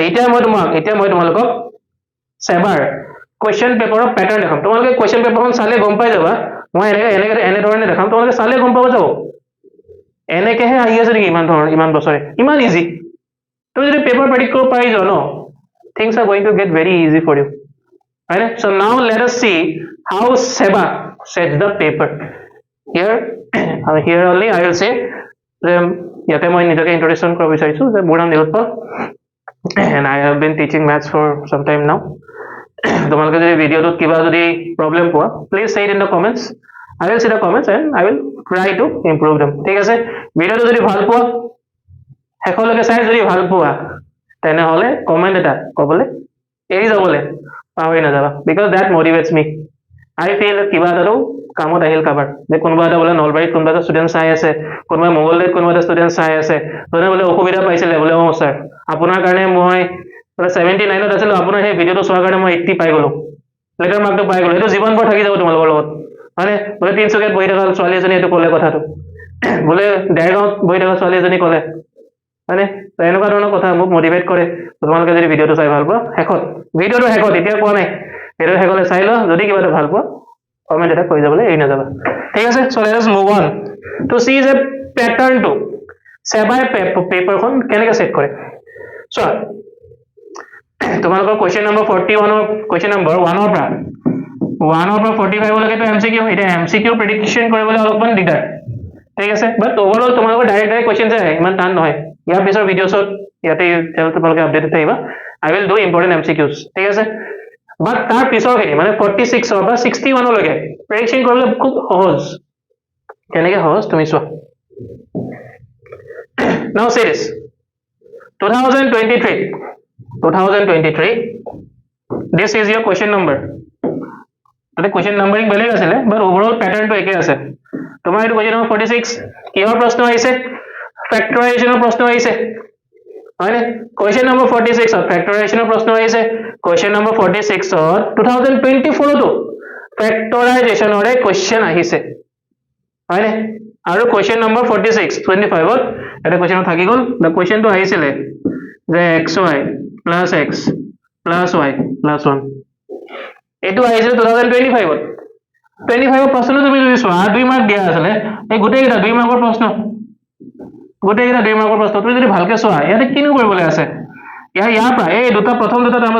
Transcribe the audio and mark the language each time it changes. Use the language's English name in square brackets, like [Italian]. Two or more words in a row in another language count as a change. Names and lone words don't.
[Assamese] এতিয়া মই তোমালোকক সেবাৰ [English] question paper pattern [Assamese] দেখাম তোমালোকে [English] question paper [Assamese] চালে গম পাই যাবা মই এনে ধৰণে দেখাম তোমালোকে চালে গম পাব যাব এনেকেহে আহি আছে নেকি ইমান বছৰে ইমান ইজি তুমি যদি [English] paper predict [Assamese] কৰিব পাৰি যোৱা ন [English] things are going to get very easy for you right so now let us see how SEBA sets the paper here only I will say [Assamese] ইয়াতে মই নিজকে introduction কৰা বিচাৰিছো যে মোৰ নাম নিলোৎপল [English] and I have been teaching maths for some time now [Assamese] তোমালোকে যদি ভিডিওটোত কিবা যদি প্ৰবলেম পোৱা [English] please say it in the comments I will see the comments and I will try to improve them [Assamese] ঠিক আছে ভিডিওটো যদি ভাল পোৱা হেকলৈকে চাই যদি ভাল পোৱা তেনেহলে কমেন্ট এটা কবলে এৰি যাবলে পাহৰি নাযাবা [English] because that motivates me I feel [Assamese] কিবা এটা কামত আহিল কাবাৰ যে কোনোবা এটা বলে নলবাৰীত কোনোবা এটা ষ্টুডেন্ট চাই আছে কোনোবা মোগলদৈত কোনোবা এটা ষ্টুডেন্ট চাই আছে তোনে বলে অসুবিধা পাইছিলে বলে ও স্যাৰ আপোনাৰ কাৰণে মই 79 ত আছিল আপোনাৰ সেই ভিডিওটো চোৱাৰ কাৰণে মই 80 পাই গলো [English] letter mark [Assamese] পাই গলো এটো জীৱনভৰ থাকি যাব তোমালোকৰ লগত মানে বলে 300 বহি থকা ছোৱালী এজনী এটো কলে কথাটো বলে ডাইগাঁৱত বহি থকা ছোৱালী এজনী কলে মানে এনেকুৱা ধৰণৰ কথা মোক মোটিভেট কৰে তোমালোকে যদি ভিডিওটো চাই ভাল পোৱা ভিডিওটো এতিয়া কোৱা নাই ভিডিওটো হেকলে চাই ল যদি কিবা এটা ভাল পোৱা কমেন্ট এটা কৈ যাবলে এৰি নাযাবা ঠিক আছে সো [English] let's move on to see [Assamese] যে প্যাটাৰ্ন টু সেবাই পেপাৰখন কেনেকৈ সেট কৰে সো তোমালোকৰ [English] question number [Assamese] 41 নম্বৰ 1 ৰ পৰা 45 লৈকে তো এমসিকিউ এটা [English] MCQ prediction [Assamese] কৰিবলৈ অলপমান দিগদাৰ ঠিক আছে [English] but overall [Assamese] তোমালোকৰ [English] direct question [Assamese] যায় ইমান টান নহয় ইয়াৰ পিছৰ ভিডিওছত ইয়াতে তোমালোকে আপডেট আহিবা [English] I will do important MCQs [Assamese] ঠিক আছে বাট তাৰ পিছৰখিনি মানে 46 ৰ পৰা 61 লৈকে প্ৰেডিকচন কৰিবলৈ খুব সহজ কেনেকৈ সহজ তুমি চোৱা [English] now say this 2023 this is your question number [Assamese] তাতে [English] question numbering [Assamese] বেলেগ আছিল [English] but overall pattern [Assamese] একে আছে তোমাৰ এইটো [English] question number 46 [Assamese] কিহৰ প্ৰশ্ন আহিছে ফেক্টৰাইজেশনৰ প্ৰশ্ন আহিছে হয়নে [English] question number 46 of factorization [Assamese] प्रश्न আহিছে [English] question number 46 of 2024 [Assamese] তো factorization ৰে question আহিছে হয়নে আৰু [English] question number 46 25 [Assamese] ত এটা question থাকি গল [English] the question [Assamese] তো আহিছিলে যে [English] xy plus x plus y plus [Assamese] 1 এটো আহিছিল 2025 ত 25 ৰ প্ৰশ্ন তুমি যদি চোৱা 2 মাৰ্ক দিয়া আছিল এই গোটেইটা 2 মাৰ্কৰ প্ৰশ্ন গোটেইটা 2 মাৰ্কৰ প্ৰশ্ন তুমি যদি ভালকে চোৱা ইয়াতে কিনো কৰিবলৈ আছে ইয়াৰ পৰা এই দুটা প্ৰথম দুটা টাৰ্মত